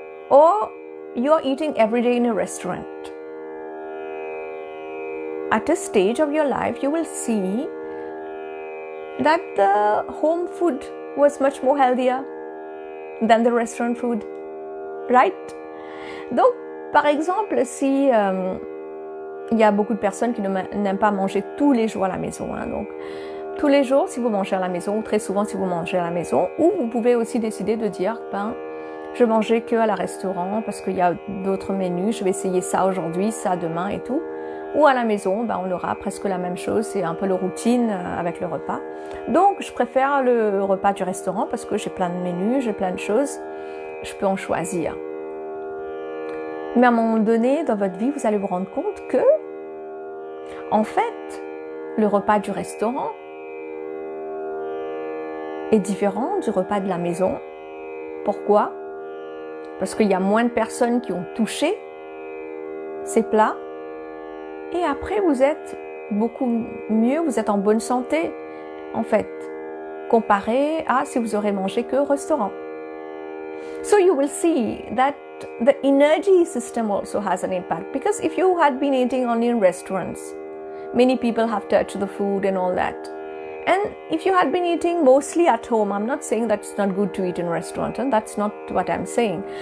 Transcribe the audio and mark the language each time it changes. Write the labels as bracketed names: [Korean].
[English] Or you're eating every day in a restaurant. At a stage of your life, you will see that the home food was much more healthier than the restaurant food, right? [French] Donc, par exemple, si il y a beaucoup de personnes qui n'aiment pas manger tous les jours à la maison, donc tous les jours si vous mangez à la maison, ou très souvent si vous mangez à la maison, ou vous pouvez aussi décider de dire, je mangeais que à la restaurant parce qu'il y a d'autres menus, je vais essayer ça aujourd'hui, ça demain et tout. Ou à la maison, on aura presque la même chose, c'est un peu la routine avec le repas. Donc, je préfère le repas du restaurant parce que j'ai plein de menus, j'ai plein de choses, je peux en choisir. Mais à un moment donné, dans votre vie, vous allez vous rendre compte que, en fait, le repas du restaurant est différent du repas de la maison. Pourquoi? Parce qu'il y a moins de personnes qui ont touché ces plats. Et après, vous êtes beaucoup mieux, vous êtes en bonne santé, en fait, comparé à si vous aurez mangé que au restaurant. [English] So you will see that the energy system also has an impact because if you had been eating only in restaurants, many people have touched the food and all that. And if you had been eating mostly at home, I'm not saying that it's not good to eat in a restaurant, and that's not what I'm saying.